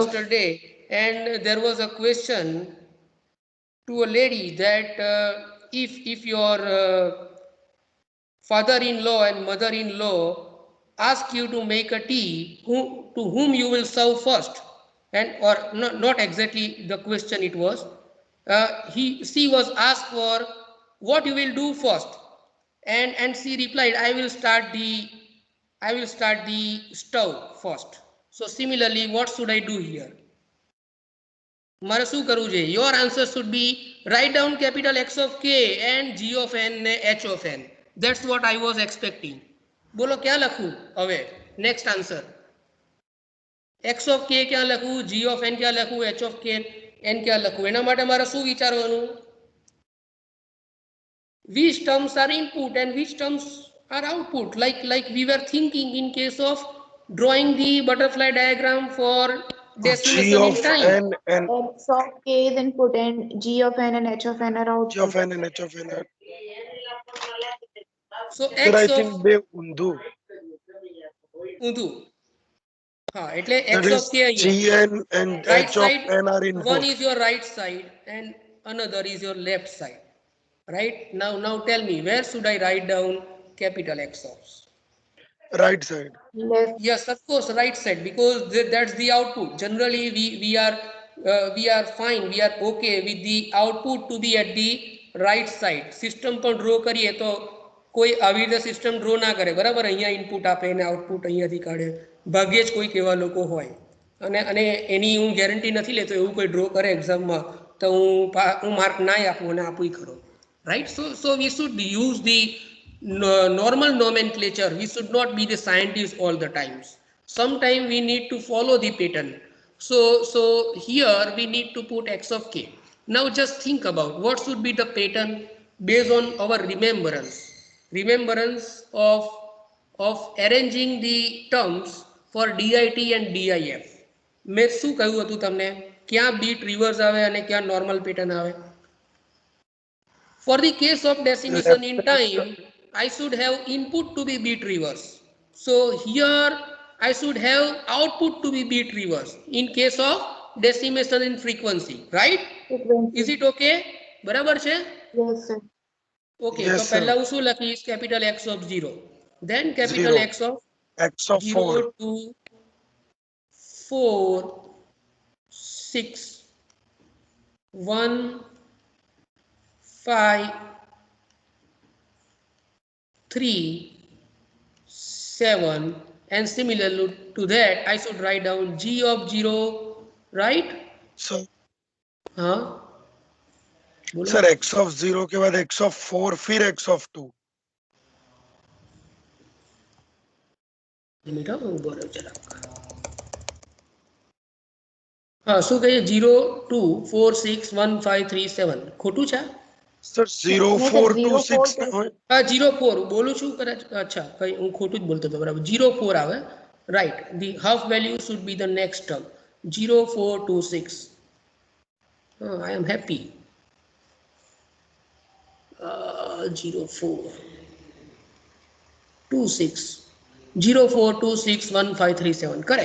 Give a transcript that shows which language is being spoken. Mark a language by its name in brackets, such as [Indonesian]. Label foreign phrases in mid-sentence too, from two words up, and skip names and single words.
[English] yesterday, and there was a question to a lady that if your father-in-law and mother-in-law ask you to make a tea, to whom you will serve first, and or not exactly the question it was. She was asked for what you will do first, and she replied, I will start the stove first. So similarly, what should I do here? [Gujarati] મારે શું કરવું છે? [English] Your answer should be write down capital X of K and G of N ને H of N. That's what I was expecting. [Gujarati] બોલો ક્યાં લખું હવે? [English] Next answer. X of K [Gujarati] ક્યાં લખું? [English] G of N [Gujarati] ક્યાં લખું? [English] H of K N [Gujarati] ક્યાં લખું? એના માટે મારે શું વિચારવાનું? [English] Which terms are input and which terms are output, like we were thinking in case of drawing the butterfly diagram for G decimation in of time. N and X of K is input and G of N and H of N are G of output. N and H of N. So Sir, I X of think [Gujarati] બે ઊંધું. ઊંધું. હા એટલે [English] That X is of K અહીંયા. GN and Right H of side, N are one input. is your right side and another is your left side. Right? Now tell me, where should I write down capital X of? Right side. Left. Yes, of course, right side, because that's the output. Generally, we are fine, we are okay with the output to be at the right side. [Gujarati] System પણ draw કરીએ તો કોઈ આવી રીતે સિસ્ટમ ડ્રો ના કરે, બરાબર? અહીંયા ઇનપુટ આપે અને આઉટપુટ અહીંયાથી કાઢે. ભાગ્યે જ કોઈક એવા લોકો હોય. અને એની હું ગેરંટી નથી લેતો, એવું કોઈ ડ્રો કરે એક્ઝામમાં તો હું માર્ક ના આપું અને આપું ખરો. [English] Right? So we should use the normal nomenclature. We should not be the scientist all the times. Sometime we need to follow the pattern. So here we need to put X of K. Now just think about what should be the pattern based on our remembrance of arranging the terms for DIT and DIF. [Gujarati] મેં શું કહ્યું હતું તમને? ક્યાં બીટ રિવર્સ આવે અને ક્યાં નોર્મલ પેટર્ન આવે? [English] For the case of decimation in time, I should have input to be bit reverse. So here I should have output to be bit reverse in case of decimation in frequency, right? Frequency. Is it okay? [Gujarati] બરાબર છે? [English] Yes, sir. Okay, Yes, [Gujarati] તો [English] sir. [Gujarati] પહેલા હું શું લખીશ? [English] Capital X of 0. Then capital 0. X of X of 0 4. to 4, 6, 1, 5, 3, 7, and similar to that I should write down G of 0, right? So, Huh? sir, X of 0 [Hindi] के बाद [English] X of 4 फिर X of 2. [Gujarati] હા, શું કહીએ? 0, 2, 4, 6, 1, 5, 3, 7. ખોટું છે? [English] Sir, 0, No, sir, 4, 2, 0, 6 4, [Gujarati] ના હોય? હા, 0, 4 બોલું છું કદાચ. અચ્છા, કઈ હું ખોટું જ બોલતો હતો, બરાબર. 0, 4 આવે, [English] right? The half value should be the next term. 0, 4, 2, 6. I am happy. 0, 4, 2, 6. 0, 4, 2, 6, 1, 5, 3, 7. Correct.